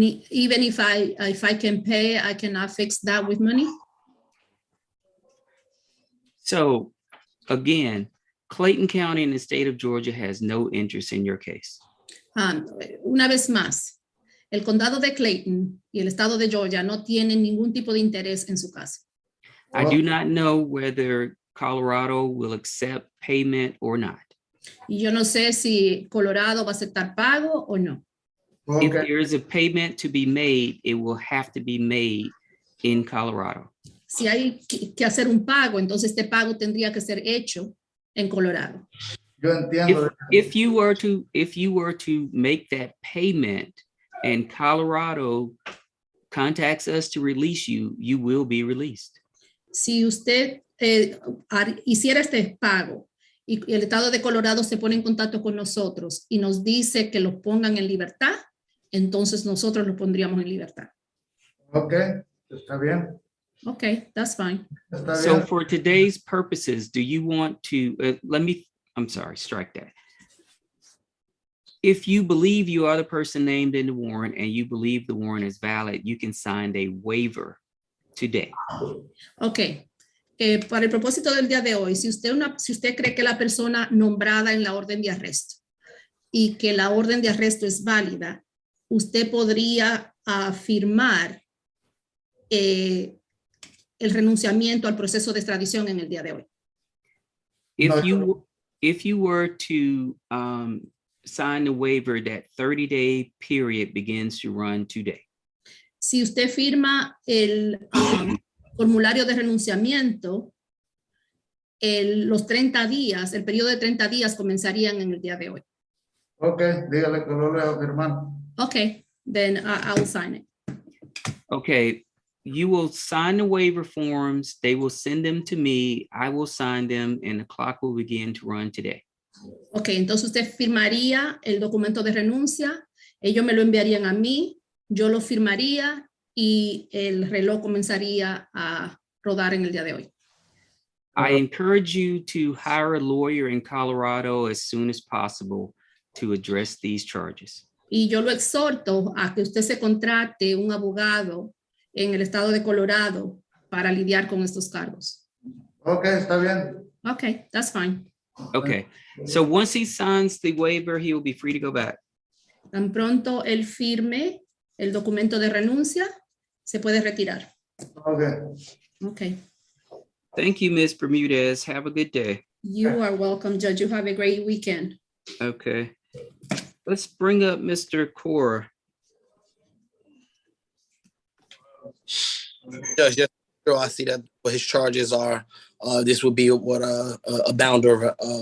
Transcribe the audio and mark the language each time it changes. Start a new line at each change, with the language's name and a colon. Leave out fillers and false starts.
English: Even if I can pay, I cannot fix that with money. So again, Clayton County in the state of Georgia has no interest in your case.
Spanish: Una vez más, el condado de Clayton y el estado de Georgia no tienen ningún tipo de interés en su caso.
English: I do not know whether Colorado will accept payment or not.
Spanish: Y yo no sé si Colorado va a aceptar pago o no.
English: If Ok, there is a payment to be made, it will have to be made in Colorado.
Spanish: Si hay que hacer un pago, entonces este pago tendría que ser hecho en Colorado. yo entiendo.
English: If you were to make that payment and Colorado contacts us to release you, you will be released.
Spanish: Si usted hiciera este pago y el estado de Colorado se pone en contacto con nosotros y nos dice que los pongan en libertad, entonces nosotros los pondríamos en libertad. Ok, está bien.
English: Okay, that's fine.
Spanish: Está
English: So
Spanish: bien.
English: for today's purposes, do you want to, I'm sorry, strike that. If you believe you are the person named in the warrant and you believe the warrant is valid, you can sign a waiver today. Ok.
Spanish: Para el propósito del día de hoy, si usted cree que la persona nombrada en la orden de arresto y que la orden de arresto es válida, usted podría firmar el renunciamiento al proceso de extradición en el día de hoy.
English: If you were to sign the waiver, that 30-day period begins to run today.
Spanish: Si usted firma el formulario de renunciamiento, los 30 días, el periodo de 30 días comenzarían en el día de hoy. Ok, dígale que lo leo, firmar.
English: Okay, then I will sign it. Okay, you will sign the waiver forms. They will send them to me. I will sign them and the clock will begin to run today.
Spanish: Ok, entonces usted firmaría el documento de renuncia, ellos me lo enviarían a mí, yo lo firmaría y el reloj comenzaría a rodar en el día de hoy.
English: I encourage you to hire a lawyer in Colorado as soon as possible to address these charges.
Spanish: Y yo lo exhorto a que usted se contrate un abogado en el estado de Colorado para lidiar con estos cargos. Ok, está bien.
English: Ok, that's fine. Okay, so once he signs the waiver, he will be free to go back.
Spanish: Tan pronto él firme el documento de renuncia, se puede retirar. Ok. Ok.
English: Thank you, Ms. Bermudez. Have a good day. You are welcome, Judge. You have a great weekend. Okay. Let's bring up Mr. Cora. Judge, just so I see that what his charges are. This would be what a bounder.